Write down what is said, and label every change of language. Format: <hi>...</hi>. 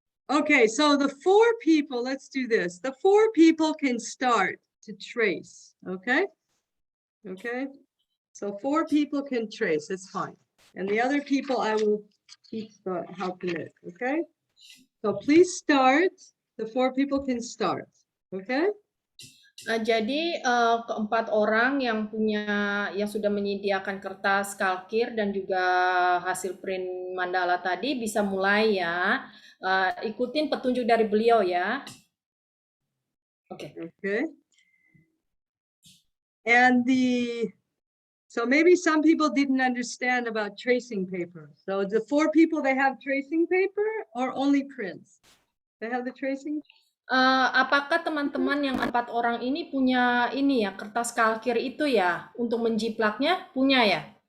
<en>Okay, so the 4 people, let's do this. The 4 people can start to trace, okay? Okay, so 4 people can trace, it's fine. And the other people I will teach how to make, okay? So please start. The 4 people can start, okay?</en> <id>Jadi keempat orang yang sudah menyediakan kertas kalkir dan juga hasil print mandala tadi bisa mulai ya. Ikutin petunjuk dari beliau ya. Oke.</id> <en>Okay. And so maybe some people didn't understand about tracing paper. So the 4 people, they have tracing paper or only prints? They have the tracing?</en> <id>Apakah teman-teman yang 4 orang ini punya ini ya, kertas kalkir itu ya, untuk menjiplaknya punya ya?</id>